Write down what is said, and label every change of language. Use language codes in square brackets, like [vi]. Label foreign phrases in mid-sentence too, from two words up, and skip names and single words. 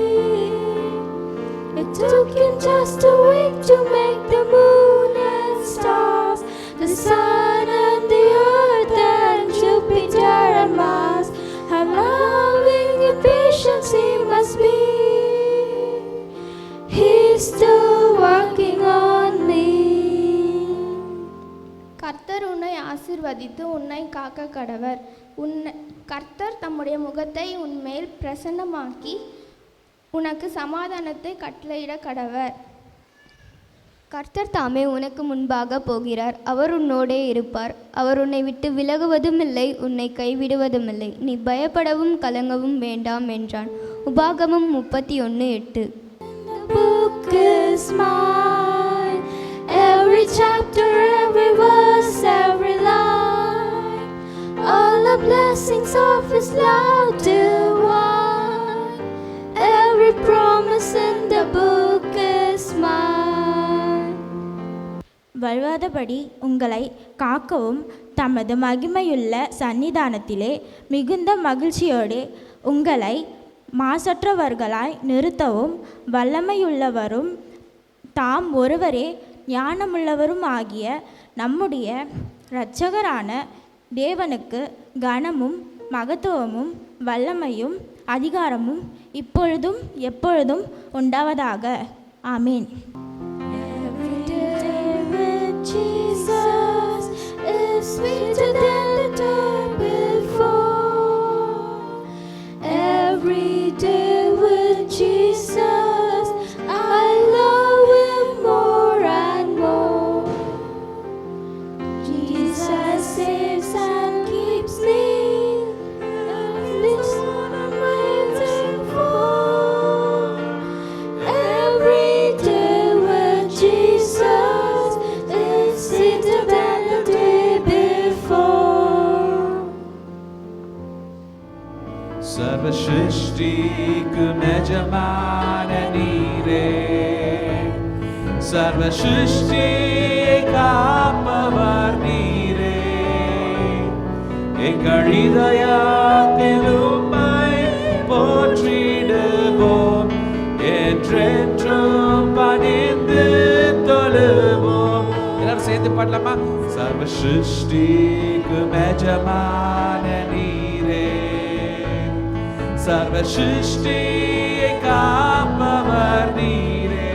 [en] It took Him just a week to make the moon and stars, the sun and the earth and Jupiter and Mars. How loving and patient He must be. He's still working on me. [ta] கர்த்தர் உன்னை ஆசீர்வதித்து உன்னை காக்க கடவர். கர்த்தர் தம்முடைய முகத்தை உன்மேல் பிரசன்னமாக்கி உனக்கு சமாதானத்தை கட்டளையிட கடவர். கர்த்தர் தாமே உனக்கு முன்பாக போகிறார், அவர் உன்னோடே இருப்பார். அவர் உன்னை விட்டு விலகுவதும் இல்லை, உன்னை கைவிடுவதும் இல்லை. நீ பயப்படவும் கலங்கவும் வேண்டாம் என்றான். உபாகமம் 31:8. [en] Book is mine, every chapter, every verse, every line, all the blessings of His love divine, every promise in the book is mine. [ta] வழுவாதபடி உங்களை காக்கவும் தமது மகிமையுள்ள சன்னிதானத்திலே மிகுந்த மகிழ்ச்சியோடு உங்களை மாசற்றவர்களாய் நிறுத்தவும் வல்லமையுள்ளவரும் தாம் ஒருவரே ஞானமுள்ளவரும் ஆகிய நம்முடைய இரட்சகரான தேவனுக்கு கனமும் மகத்துவமும் வல்லமையும் அதிகாரமும் இப்பொழுதும் எப்பொழுதும் உண்டாவதாக. ஆமீன். [en] Every day with Jesus is sweeter than the day before. Every day with Jesus, I love Him more and more. Jesus saves and keeps me, and this one I'm waiting for. Every day with Jesus is sweeter than the day before. [ta] சர்வ சிருஷ்டிக்கு எஜமான் நீரே, சர்வ சிருஷ்டி काப்பவர் நீரே. எங்கள் இதயத்தில் உம்மை போற்றிடுவோம், என்றென்றும் பணிந்து தொழுவோம். எல்லாரும் சேர்ந்து பாடலாமா? சர்வ சிருஷ்டிக்கு எஜமான் நீரே, சர்வ சிருஷ்டியை காப்பவர் நீரே.